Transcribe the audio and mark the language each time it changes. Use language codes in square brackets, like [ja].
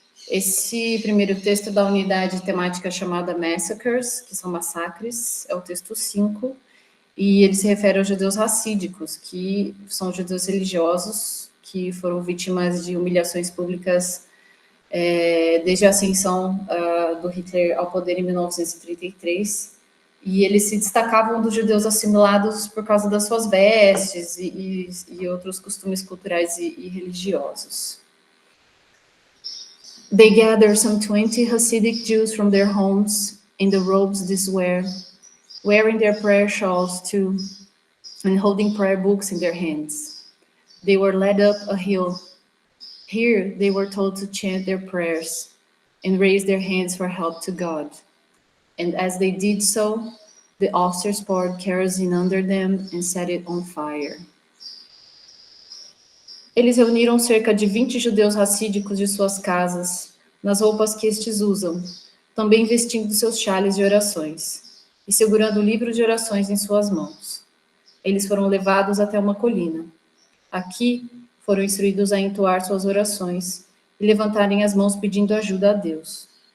[pt] Esse primeiro texto é da unidade temática chamada Massacres, que são massacres, é o texto 5, e ele se refere aos judeus racídicos, que são judeus religiosos que foram vítimas de humilhações públicas desde a ascensão do Hitler ao poder em 1933, e eles se destacavam dos judeus assimilados por causa das suas vestes e outros costumes culturais e religiosos. [en] They gathered some 20 Hasidic Jews from their homes in the robes they wear, wearing their prayer shawls too, and holding prayer books in their hands. They were led up a hill. Here they were told to chant their prayers and raise their hands for help to God. And as they did so, the officers poured kerosene under them and set it on fire. [pt] Eles reuniram cerca de 20 judeus racídicos de suas casas, nas roupas que estes usam, também vestindo seus xales de orações, e segurando o livro de orações em suas mãos. Eles foram levados até uma colina. Aqui, foram instruídos a entoar suas orações e levantarem as mãos pedindo ajuda a Deus.